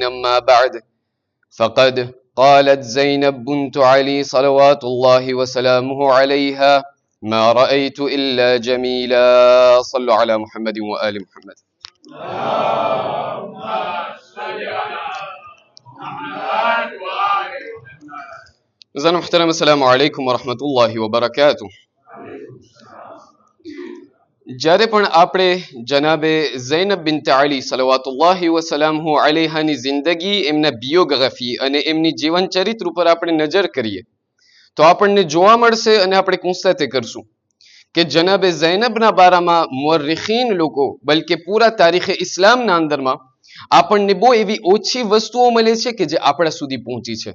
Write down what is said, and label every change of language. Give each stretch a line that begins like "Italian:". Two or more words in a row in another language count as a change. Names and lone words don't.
Arabic: أما بعد، فقد قالت زينب بنت علي صلوات الله وسلامه عليها: ما رأيت إلا جميلا. صلوا على محمد وآل محمد.
Urdu: زن محترم،
Arabic: السلام علیکم ورحمۃ اللہ وبرکاتہ.
Gujarati: જ્યારે પણ આપણે જનાબે ઝૈનબ બિન્ટ અલી
Arabic: صلوات الله وسلامه عليها
Gujarati: જિંદગી, એમના બિયોગ્રાફી અને એમની જીવન ચરિત્ર ઉપર આપણે નજર કરીએ તો આપણને જોવા મળશે અને આપણે કોન્સ્ટેટ કરશું કે જનાબે ઝૈનબના બારામાં મુઅર્રિખીન લોકો, બલકે પૂરા તારીખે ઇસ્લામના અંદરમાં આપણને બહુ એવી ઓછી વસ્તુઓ મળે છે કે જે આપણા સુધી પહોંચી છે.